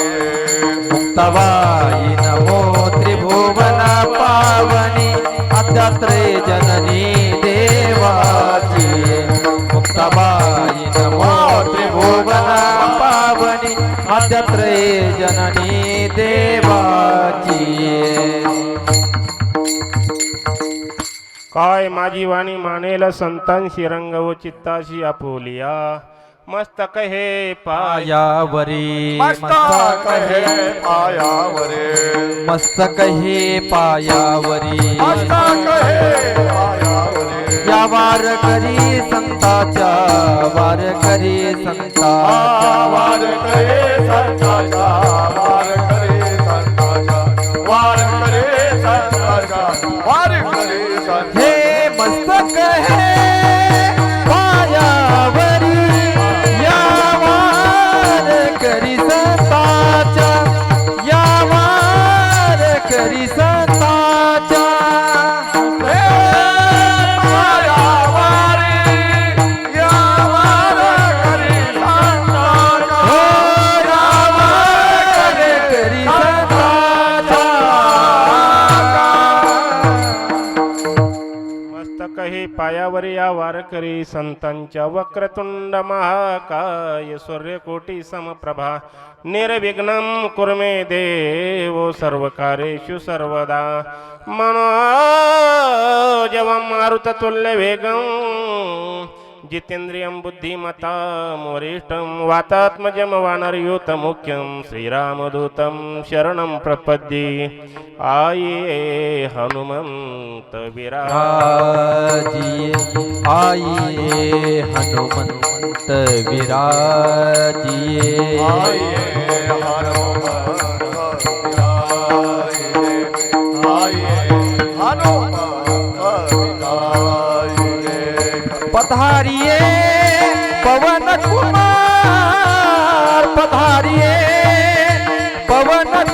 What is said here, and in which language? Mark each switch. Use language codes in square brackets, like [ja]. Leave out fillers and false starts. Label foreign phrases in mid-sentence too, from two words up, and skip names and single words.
[mr] मुक्ताबाई नमो त्रिभुवना पावनी अत्यात्रे जननी देवाची मुक्ताबाई नमो त्रिभुवना पावनी अत्यात्रे जननी देवाची काय माझी वाणी मानेल संतांशी रंग व चित्ताशी आपुलिया मस्तक हे पाय पायावरी मस्तक हे पायावरे मस्तक हे पायावरी मस्तक हे पायावरे या वार करी संताच्या वार करी संताच्या वार करे संताचा वार करे संताचा वार करे संताचा वार करे संताचा हे मस्तक हे पायावरी या वार करी संताच्या या वार करी संताच्या हो या वार करी मस्तक हे पायावरी या वारकरी संतांच्या [sa] वक्रतुंड महाकाय सूर्यकोटी समप्रभा निर्विघ्नं कुर्मे देवो सर्वकार्येषु सर्वदा मनोजवं मारुततुल्य वेगं जितेन्द्रियं बुद्धिमतां वरिष्ठं वातात्मजं वानरयूतमुख्यं श्रीरामदूतं शरणं प्रपद्ये [hi] आये हनुमंत विराजिए आइए हनुमंत विराजिए पधारिए पवन कुमार पधारिए पवन